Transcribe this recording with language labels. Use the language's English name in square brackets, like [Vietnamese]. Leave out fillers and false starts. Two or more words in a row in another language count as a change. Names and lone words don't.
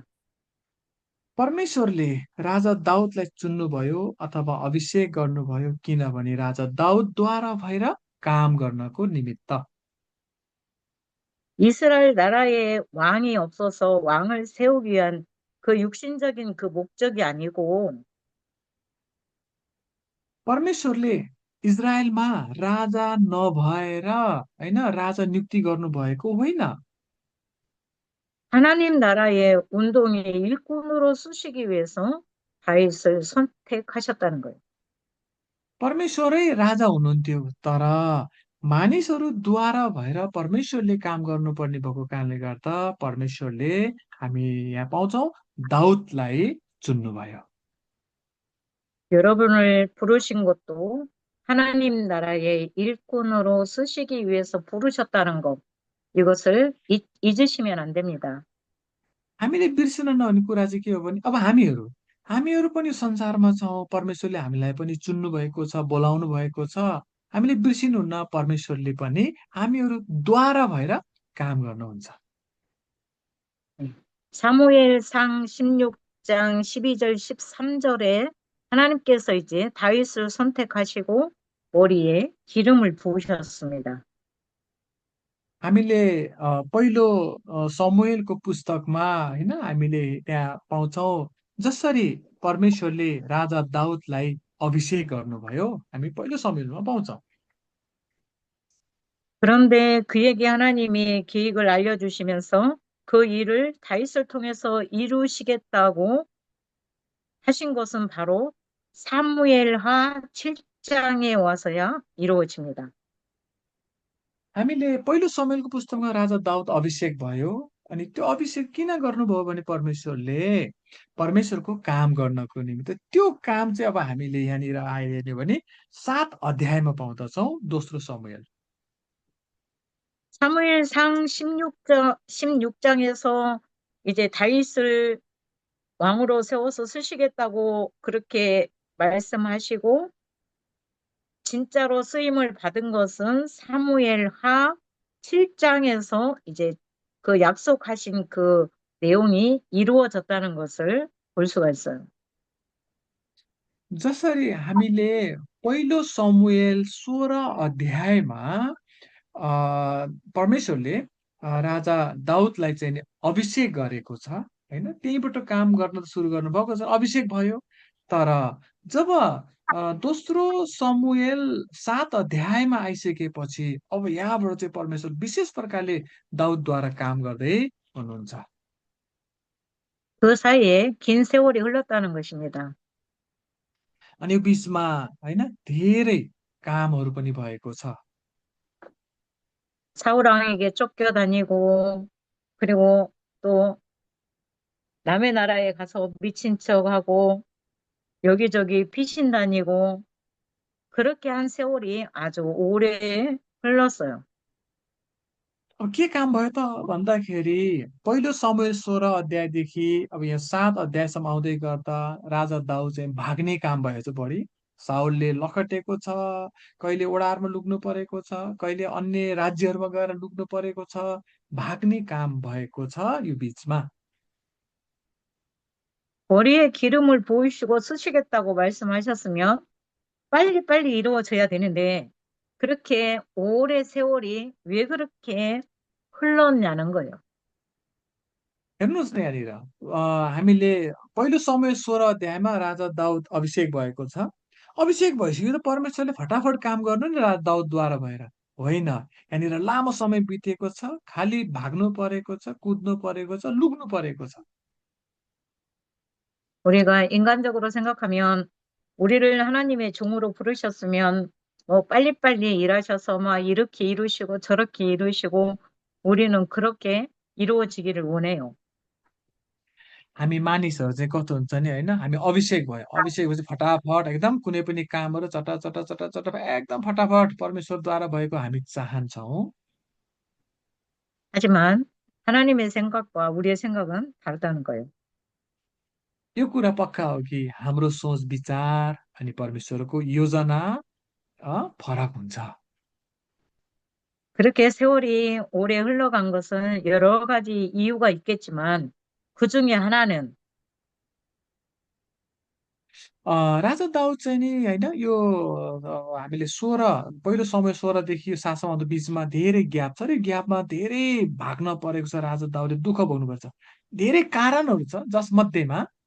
[Nepali] परमेश्वरले राजा दाउदलाई चुन्नुभयो अथवा अभिषेक गर्नुभयो किनभने राजा दाउदद्वारा भएर काम गर्नको निमित्त। [Korean] 이스라엘 나라에 왕이 없어서 왕을 세우기 위한 그 육신적인 그 목적이 아니고 [Nepali] परमेश्वरले इजरायलमा राजा नभएर होइन राजा नियुक्ति गर्नुभएको होइन। [Korean] 하나님 나라의 운동의 일꾼으로 쓰시기 위해서 다윗을 선택하셨다는 거예요. [Nepali] परमेश्वरै राजा हुनुहुन्थ्यो, तर मानिसहरूद्वारा भएर परमेश्वरले काम गर्नुपर्ने भएको कारणले गर्दा परमेश्वरले हामी यहाँ पाउँछौँ दाउदलाई चुन्नुभयो। [Korean] 여러분을 부르신 것도 하나님 나라의 일꾼으로 쓰시기 위해서 부르셨다는 것, 이것을 잊으시면 안 됩니다. [Nepali] हामीले बिर्सिन नहुने कुरा चाहिँ के हो भने अब हामीहरू हामीहरू पनि संसारमा छौँ, परमेश्वरले हामीलाई पनि चुन्नु भएको छ, बोलाउनु भएको छ। हामीले बिर्सिनुहुन्न, परमेश्वरले पनि हामीहरूद्वारा भएर काम गर्नुहुन्छ। [Korean] 사무엘상 16장 12절 13절에 하나님께서 이제 다윗을 선택하시고 머리에 기름을 부으셨습니다. [Nepali] हामीले पहिलो समुएलको पुस्तकमा होइन हामीले त्यहाँ पाउँछौँ जसरी परमेश्वरले राजा दाउदलाई अभिषेक गर्नुभयो, हामी पहिलो समुएलमा पाउँछौँ। [Korean] 그런데 그에게 하나님이 계획을 알려주시면서 그 일을 다윗을 통해서 이루시겠다고 하신 것은 바로 사무엘하 7장에 와서야 이루어집니다. [Nepali] हामीले पहिलो समुएलको पुस्तकमा राजा दाउद अभिषेक भयो, अनि त्यो अभिषेक किन गर्नुभयो भने परमेश्वरले परमेश्वरको काम गर्नको निमित्त। त्यो काम चाहिँ अब हामीले यहाँनिर आएर हेर्ने भने 7 अध्यायमा पाउँदछौँ दोस्रो समुएल। [Korean] 사무엘상 16장에서 이제 다윗을 왕으로 세워서 쓰시겠다고 그렇게 말씀하시고 진짜로 쓰임을 받은 것은 사무엘하 7장에서 이제 그 약속하신 그 내용이 이루어졌다는 것을 볼 수가 있어요. [Nepali] जसरी हामीले पहिलो समुएल 16 अध्यायमा परमेश्वरले राजा दाउदलाई चाहिँ नि अभिषेक गरेको छ होइन, त्यहीँबाट काम गर्न सुरु गर्नुभएको छ, अभिषेक भयो। तर जब दोस्रो समुएल 7 अध्यायमा आइसकेपछि अब यहाँबाट चाहिँ परमेश्वर विशेष प्रकारले दाउदद्वारा काम गर्दै हुनुहुन्छ। [Korean] 그 사이에 긴 세월이 흘렀다는 것입니다. [Nepali] अनि यो बिचमा होइन धेरै कामहरू पनि भएको छ। [Korean] 사울 왕에게 쫓겨다니고, 그리고 또 남의 나라에 가서 미친 척하고, 여기저기 피신 다니고, 그렇게 한 세월이 아주 오래 흘렀어요. [Nepali] अब के काम भयो त भन्दाखेरि पहिलो समुएल 16 अध्यायदेखि अब यहाँ 7 अध्यायसम्म आउँदै गर्दा राजा दाउद चाहिँ भाग्ने काम भयो चाहिँ बढी। साउलले लखटेको छ, कहिले ओडारमा लुक्नु परेको छ, कहिले अन्य राज्यहरूमा गएर लुक्नु परेको छ, भाग्ने काम भएको छ यो बिचमा। [Korean] 머리에 기름을 부으시고 쓰시겠다고 말씀하셨으면 빨리빨리 이루어져야 되는데, 그렇게 오래 세월이 왜 그렇게 흘렀냐는 거예요. [Nepali] हेर्नुहोस् न यहाँनिर हामीले पहिलो समय 16 अध्यायमा राजा दाउद अभिषेक भएको छ। अभिषेक भइसक्यो त परमेश्वरले फटाफट काम गर्नु नि राजा दाउदद्वारा भएर होइन। यहाँनिर लामो समय बितेको छ, खालि भाग्नु परेको छ, कुद्नु परेको छ, लुक्नु परेको छ। [Korean] 우리가 인간적으로 생각하면 우리를 하나님의 종으로 부르셨으면 뭐 빨리빨리 일하셔서 막 이렇게 이루시고 저렇게 이루시고 우리는 그렇게 이루어지기를 원해요. [Nepali] हामी मानिसहरू चाहिँ कस्तो हुन्छ नि होइन, हामी अभिषेक भयो, अभिषेक भएपछि फटाफट एकदम कुनै पनि कामहरू चटा चटा चटा चटा एकदम फटाफट परमेश्वरद्वारा भएको हामी चाहन्छौँ। [Korean] 하지만 하나님의 생각과 우리의 생각은 다르다는 거예요. [Nepali] यो कुरा पक्का हो कि हाम्रो सोच विचार अनि परमेश्वरको योजना फरक हुन्छ। [Korean] 그렇게 세월이 오래 흘러간 것은 여러 가지 이유가 있겠지만 그 중에 하나는 [Nepali] राजा दाउद चाहिँ नि होइन यो हामीले 16 पहिलो समय 16देखि यो 7 सम्म बिचमा धेरै ग्याप छ र यो ग्यापमा धेरै भाग्न परेको छ, राजा दाउदले दुःख भोग्नुपर्छ। धेरै कारणहरू छ जसमध्येमा